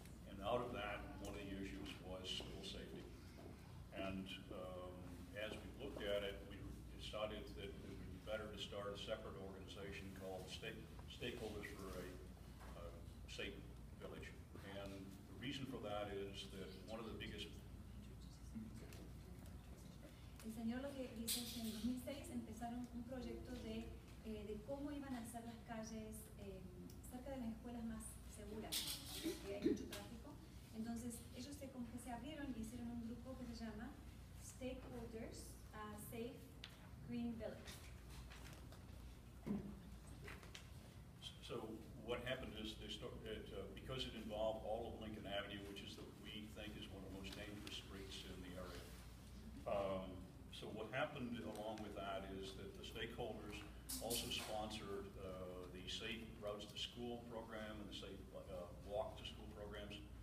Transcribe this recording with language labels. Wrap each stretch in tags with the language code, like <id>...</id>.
<en>And out of that, one of the issues was school safety. And as we looked at it, we decided that it would be better to start a separate organization called Stakeholders for a Safe Village. And the reason for that is that one of the biggest...</en> <es>El señor lo que dice es que en 2006 empezaron un proyecto de cómo iban a ser las calles cerca de las escuelas más seguras, porque hay mucho tráfico. Entonces ellos como que se abrieron y hicieron un grupo que se llama Stakeholders Safe Green Village.</es> <en>So what happened is they started, because it involved all of Lincoln Avenue, which is we think is one of the most dangerous streets in the area. So what happened along with that is that the stakeholders also sponsored the Safe Routes to School program and the Safe Walk to School programs.</en>